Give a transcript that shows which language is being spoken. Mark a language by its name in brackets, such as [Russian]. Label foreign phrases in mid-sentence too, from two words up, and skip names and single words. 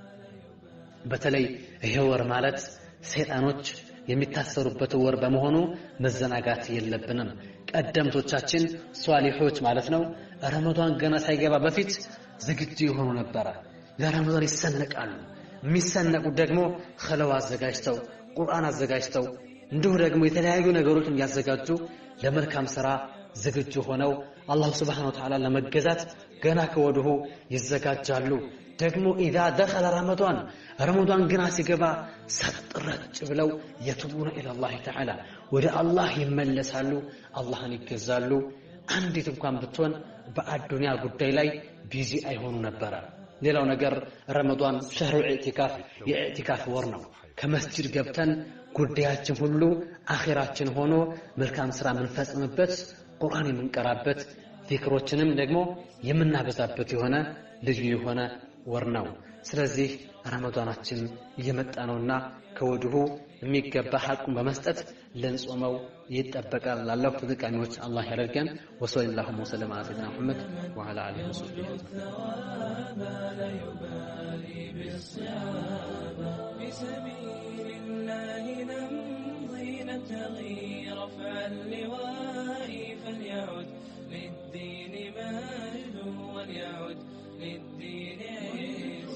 [Amharic] በተለይ ይሄ ወር ማለት ሰይጣኖች የሚታሰሩበት ወር በመሆኑ መዘናጋት የለብንም። ቀደምቶቻችን ሷሊሖች ማለት ነው ረመዳን ገና ሳይገባ በፊት ዝግጁ የሆኑ ነበር። ለረመዳን ይሰነቃሉ። የሚሰነቁት ደግሞ ኸለዋ አዘጋጅተው ቁርአን አዘጋጅተው እንዲሁ ደግሞ የተለያዩ ነገሮችን ያዘጋጁ ለመልካም ስራ ዝግጁ ሆነው አላህ [Arabic] سبحانه وتعالى [Amharic] ለመገዛት ገና ከወዲሁ ይዘጋጃሉ። ደግሞ [Arabic] إذا دخل رمضان [Amharic] ገና ሲገባ ሰጥረጭ ብለው [Arabic] يتوبون إلى الله تعالى [Amharic] ወደ አላህ ይመለሳሉ፣ አላህን ይገዛሉ። አንዲት እንኳን ብትሆን በአዱንያ ጉዳይ ላይ ቢዚ አይሆኑ ነበር። ሌላው ነገር ረመዳን [Arabic] شهر الاعتكاف [Amharic] የኢዕቲካፍ ወር ነው። ከመስጂድ ገብተን ጉዳያችን ሁሉ አኺራችን ሆኖ መልካም ስራ የምንፈጽምበት ቁርአን የምንቀራበት ዚክሮችንም ደግሞ የምናበዛበት የሆነ ልዩ የሆነ ወር ነው። ስለዚህ ረመዳናችን እየመጣ ነውና ከወዲሁ የሚገባ ሐቁን በመስጠት ልንጾመው ይጠበቃል። ላለው ተጠቃሚዎች አላህ ያደርገን። [Arabic] وصلى الله وسلم على سيدنا محمد وعلى آله وصحبه للدين مجد وليعد للدين عز